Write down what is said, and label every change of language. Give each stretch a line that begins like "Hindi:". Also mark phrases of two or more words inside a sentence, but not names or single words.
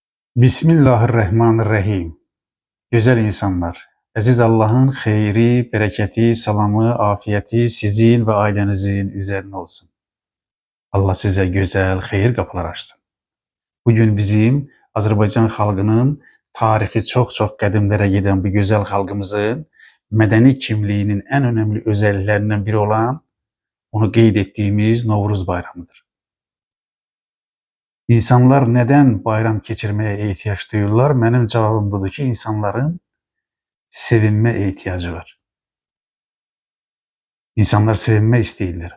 Turkish: Bismillahirrahmanirrahim. Güzel insanlar, aziz Allah'ın xeyri, bereketi, salamı, afiyeti sizin ve ailenizin üzerine olsun. Allah size güzel, xeyir kapılar açsın.
Azerbaijani: Bugün bizim Azərbaycan xalqının tarixi çox qədimlərə gedən bu gözəl xalqımızın mədəni kimliyinin
Turkish: en önemli özelliklerinden biri olan onu qeyd ettiğimiz Novruz bayramıdır. İnsanlar neden bayram geçirmeye ihtiyaç duyurlar? Benim cevabım budur ki insanların sevinme ihtiyacı var.
Azerbaijani: İnsanlar sevinme istəyirlər.